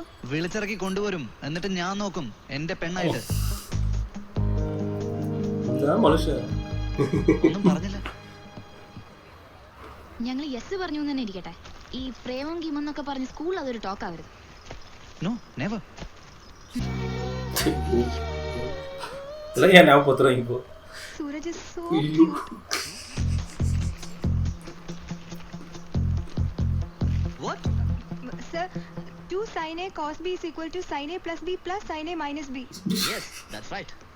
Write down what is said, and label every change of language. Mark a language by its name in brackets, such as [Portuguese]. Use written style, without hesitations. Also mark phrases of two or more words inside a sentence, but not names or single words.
[Malayalam] വിളിച്ചിറക്കി കൊണ്ടുവരും, എന്നിട്ട് ഞാൻ നോക്കും എന്റെ പെണ്ണായിട്ട്. ഒന്നും പറഞ്ഞില്ല. ഞങ്ങൾ യെസ് പറഞ്ഞു എന്ന് തന്നെ ഇരിക്കട്ടെ. ഈ പ്രേമം ഗീമെന്നൊക്കെ പറഞ്ഞ് സ്കൂളിൽ അതൊരു ടോക്ക് ആവരുത്. [English] no never. [Tamil] இல்லை ஏன் நான் பத்துறேன் இப்போ. [English] സൂരജ് is so cute. What? Sir, 2 sin A cos B is equal to sin A plus B plus sin A minus B. Yes, that's right.